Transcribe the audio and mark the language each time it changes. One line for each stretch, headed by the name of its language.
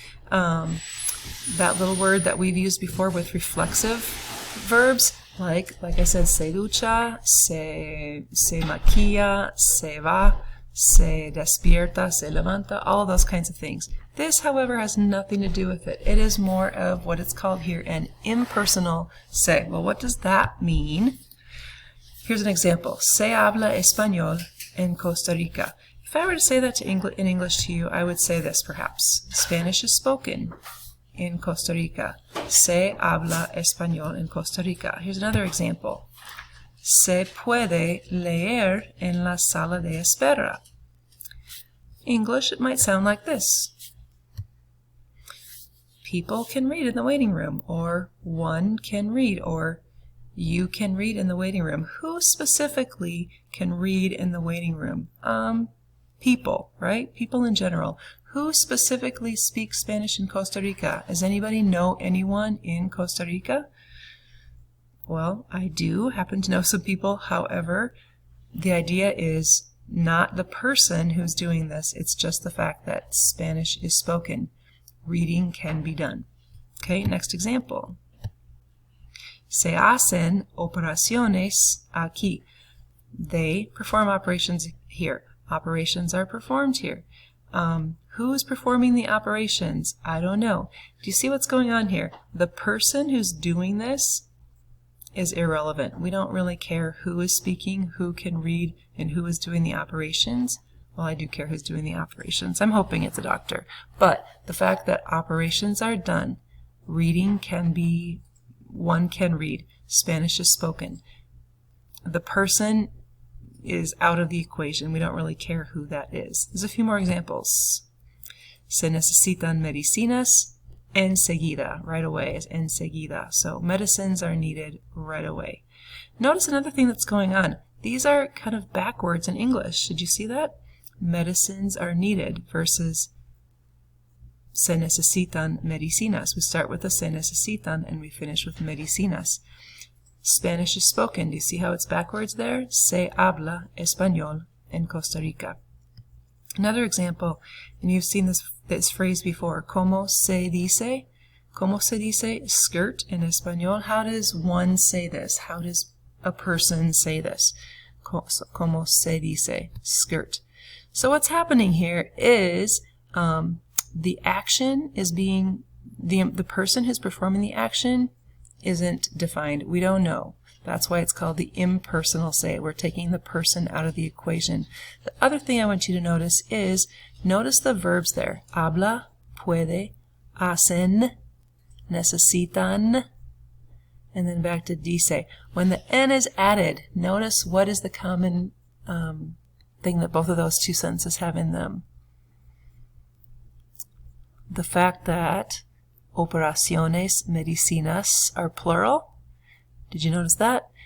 English: That little word that we've used before with reflexive verbs, like I said,
Spanish: se ducha, se maquilla, se va, se despierta, se levanta,
English: all of those kinds of things. This, however, has nothing to do with it. It is more of what it's called here, an impersonal se. Well, what does that mean? Here's an example.
Spanish: Se habla español en Costa Rica.
English: If I were to say that in English to you, I would say this perhaps. Spanish is spoken in Costa Rica.
Spanish: Se habla español en Costa Rica.
English: Here's another example.
Spanish: Se puede leer en la sala de espera.
English: English, it might sound like this. People can read in the waiting room, or one can read, or you can read in the waiting room. Who specifically can read in the waiting room? People, right? People in general. Who specifically speaks Spanish in Costa Rica? Does anybody know anyone in Costa Rica? Well, I do happen to know some people. However, the idea is not the person who's doing this. It's just the fact that Spanish is spoken. Reading can be done. Okay, next example.
Spanish: Se hacen operaciones aquí.
English: They perform operations here. Operations are performed here. Who's performing the operations? I don't know. Do you see what's going on here? The person who's doing this is irrelevant. We don't really care who is speaking, who can read, and who is doing the operations. Well, I do care who's doing the operations. I'm hoping it's a doctor. But the fact that operations are done, reading can be, one can read. Spanish is spoken. The person is out of the equation. We don't really care who that is. There's a few more examples.
Spanish: Se necesitan medicinas
English: enseguida, right away is enseguida. So medicines are needed right away. Notice another thing that's going on. These are kind of backwards in English. Did you see that? Medicines are needed versus
Spanish: se necesitan medicinas.
English: We start with the
Spanish: se necesitan
English: and we finish with medicinas. Spanish is spoken. Do you see how it's backwards there?
Spanish: Se habla español en Costa Rica.
English: Another example, and you've seen this phrase before,
Spanish: ¿cómo se dice? ¿Cómo se dice skirt in español?
English: How does one say this? How does a person say this?
Spanish: ¿Cómo se dice skirt?
English: So what's happening here is the action is being, the person who's performing the action isn't defined. We don't know. That's why it's called the impersonal say. We're taking the person out of the equation. The other thing I want you to notice is, notice the verbs there. Habla, puede, hacen, necesitan, and then back to dice. When the N is added, notice what is the common thing that both of those two sentences have in them. The fact that operaciones, medicinas are plural. Did you notice that?